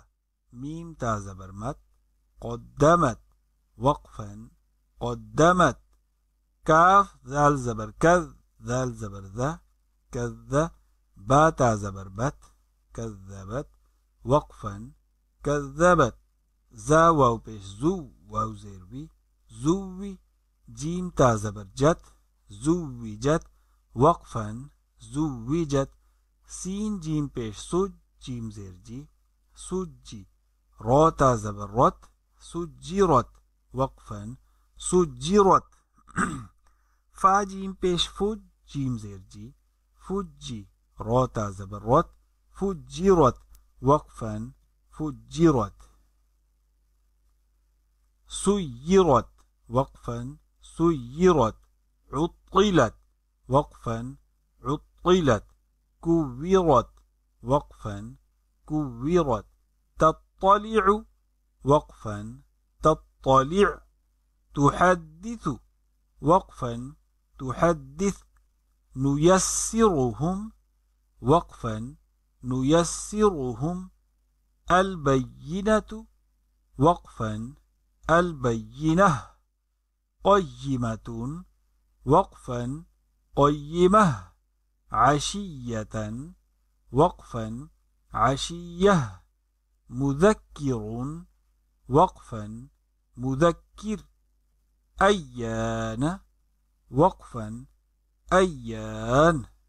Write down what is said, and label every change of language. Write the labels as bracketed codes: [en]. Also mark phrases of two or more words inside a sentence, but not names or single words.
[ar] ميم تا زبر مت، قدمت، وقفا قدمت. كاف ذال زبر كذ، ذال زبر ذا، كذ. با تا زبر بت، كذبت، وقفا कज़्ज़बत, جا واو پیش جو، واو زیر وِ، زُوِّ، جيم تا زبر جَت، زُوِّجَت، وقفا، زُوِّجَت, سين جيم پيش سُج، جيم زير جِ, سُجِّ، را تا زبر رَت، سُجِّرَت، وقفا، سُجِّرَت, فا جيم پيش فُج، جيم زير جِ, فُجِّ، را تا زبر رَت، فُجِّرَت، وقفا، فُجِّرَت, سُيِّرَت، وقفا، سُيِّرَت، عُطِّلَت، وقفا، عُطِّلَت، كُوِّرَت، وقفا, كُوِّرَت، تَطَّلِعُ، وقفا، تَطَّلِعُ، تُحَدِّثُ، وقفا, تُحَدِّث، نُيَسِّرُهُم، وقفا، نُيَسِّرُهُم, البينة، وقفا، البينة، قيمة، وقفا، قيمة، عشية، وقفا، عشية، مذكر، وقفا، مذكر، أيان، وقفا، أيان،